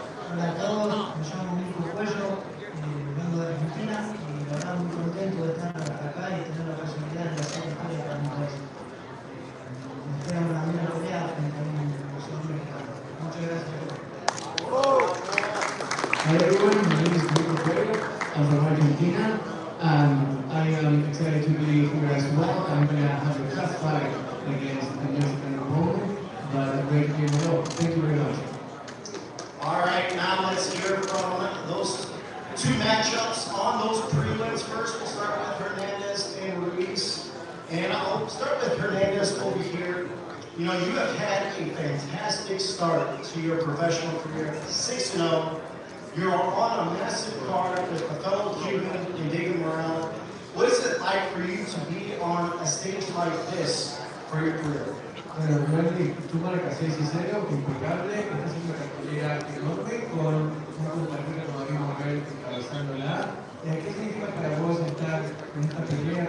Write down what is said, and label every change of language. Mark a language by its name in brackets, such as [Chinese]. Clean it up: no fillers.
[Spanish] Hola a todos, me llamo Mirko Cuello, vengo de Argentina y la verdad muy contento de estar acá y tener la posibilidad de hacer historia para mi país. Me espera una buena pelea frente a un boxeador mexicano. Muchas gracias a todos. [English] Hi everyone, my name is Mirko Cuello. I'm from Argentina and I am excited to be here as well. I'm going to have a tough fight against a Mexican opponent, but a great game of all. Thank you very much. All right, now let's hear from those 2 matchups on those prelims. First, we'll start with Hernandez and Ruiz. And I'll start with Hernandez over here. You know, you have had a fantastic start to your professional career, 6-0. You're on a massive card with a fellow Cuban and David Morrell. What is it like for you to be on a stage like this for your career? [Spanish] Bueno, Wendy, tú marcas 6-0, impecable, estás haciendo una cartelera enorme con un compañero como David Morrell encabezándola. ¿Qué significa para vos estar en esta pelea?